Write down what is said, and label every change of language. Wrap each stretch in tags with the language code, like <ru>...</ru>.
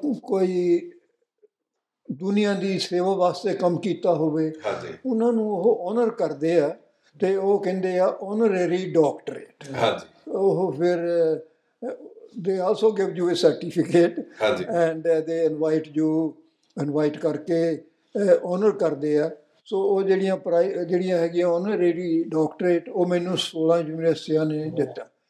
<pa>ਕੋਈ ਦੁਨੀਆ ਦੀ ਸੇਵਾ ਵਾਸਤੇ ਕੰਮ ਕੀਤਾ ਹੋਵੇ, ਉਹਨਾਂ ਨੂੰ ਉਹ ਓਨਰ ਕਰਦੇ ਆ ਅਤੇ ਉਹ ਕਹਿੰਦੇ ਆ ਓਨਰੇਰੀ ਡਾਕਟਰੇਟ। ਉਹ ਫਿਰ</pa> <en>they also give you a certificate and they invite</en> <pa>ਕਰਕੇ ਓਨਰ ਕਰਦੇ ਆ। ਸੋ ਉਹ ਜਿਹੜੀਆਂ ਹੈਗੀਆਂ ਓਨਰੇਰੀ ਡਾਕਟਰੇਟ, ਉਹ ਮੈਨੂੰ 16 ਯੂਨੀਵਰਸਿਟੀਆਂ ਨੇ ਦਿੱਤਾ।</pa>